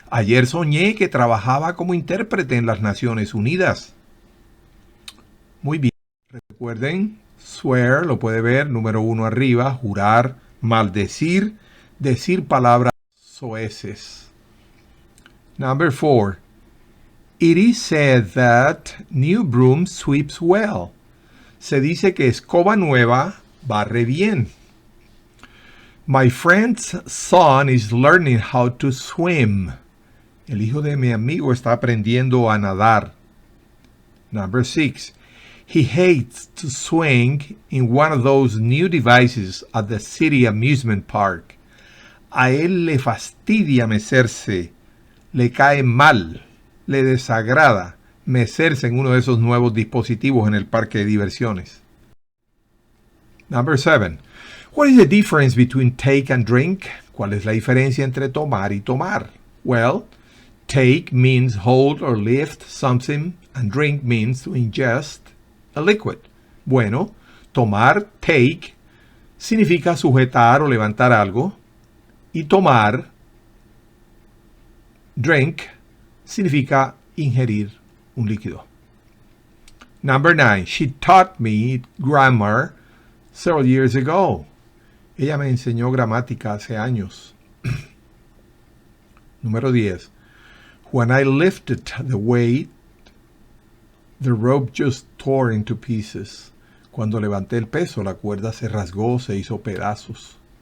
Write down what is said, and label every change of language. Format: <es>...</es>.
<es>Ayer soñé que trabajaba como intérprete en las Naciones Unidas. Muy bien. Recuerden, swear, lo puede ver, número 1 arriba, jurar, maldecir, decir palabras soeces.</es> <en>Number 4. It is said that new broom sweeps well.</en> <es>Se dice que escoba nueva barre bien.</es> <en>My friend's son is learning how to swim.</en> <es>El hijo de mi amigo está aprendiendo a nadar.</es> <en>Number 6. He hates to swing in one of those new devices at the city amusement park.</en> <es>A él le fastidia mecerse, le cae mal, le desagrada mecerse en uno de esos nuevos dispositivos en el parque de diversiones.</es> <en>Number 7. What is the difference between take and drink?</en> <es>¿Cuál es la diferencia entre tomar y tomar?</es> <en>Well, take means hold or lift something, and drink means to ingest a liquid.</en> <es>Bueno, tomar, take, significa sujetar o levantar algo, y tomar, drink, significa ingerir un líquido.</es> <en>Number 9. She taught me grammar several years ago.</en> <es>Ella me enseñó gramática hace años. Número 10.</es> <en>When I lifted the weight, the rope just tore into pieces.</en> <es>Cuando levanté el peso, la cuerda se rasgó, se hizo pedazos.</es>